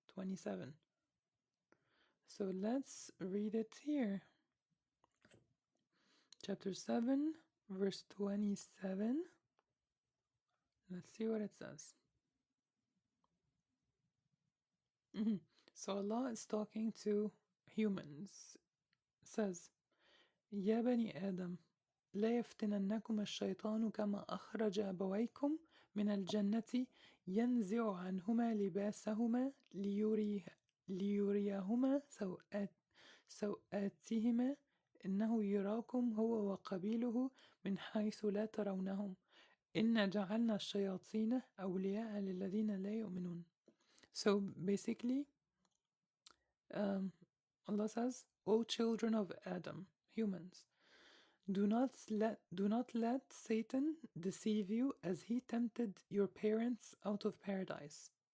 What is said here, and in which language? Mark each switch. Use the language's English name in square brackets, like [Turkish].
[English] 27. So let's read it here. Chapter 7 verse 27. Let's see what it says. So Allah is talking to humans. It says, [Arabic] يا بني آدم لا يفتننكم الشيطان كما أخرج أبويكم من الجنة ينزع عنهما لباسهما ليريهما سوآتهما إنه يراكم هو وقبيله من حيث لا ترونهم إنا جعلنا الشياطين أولياء للذين لا يؤمنون. [English] So basically, Allah says, O children of Adam, humans, do not let Satan deceive you as he tempted your parents out of paradise.